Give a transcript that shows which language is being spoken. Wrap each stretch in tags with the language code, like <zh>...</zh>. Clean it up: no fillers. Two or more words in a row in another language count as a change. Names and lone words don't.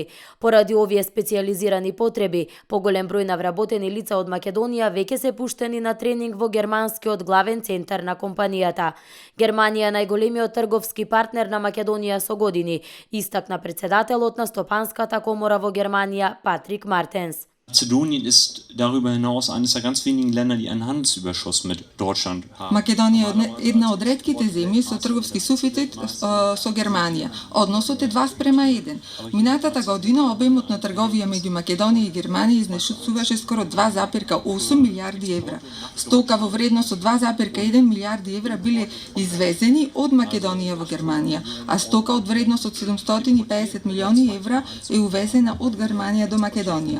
<mk>Поради овие специјализирани потреби, поголем број на вработени лица од Македонија веќе се пуштени на тренинг во германскиот главен центар на компанијата. Германија е најголемиот трговски партнер на Македонија со години, истакна председателот на Стопанската комора во Германија Патрик Мартенс.</mk> <de>Mazedonien ist darüber hinaus eines der ganz wenigen Länder, die einen Handelsüberschuss mit Deutschland haben.</de> <mk>Македонија е една од ретките земји со трговски суфицит со Германија. Односот е 2:1. Минатата година обемот на трговија меѓу Македонија и Германија изнесуваше скоро 2,8 милиарди евра. Стока во вредност од 2,1 милиарди евра биле извезени од Македонија во Германија, а стока од вредност од 750 милиони евра е увезена од Германија до Македонија.</mk>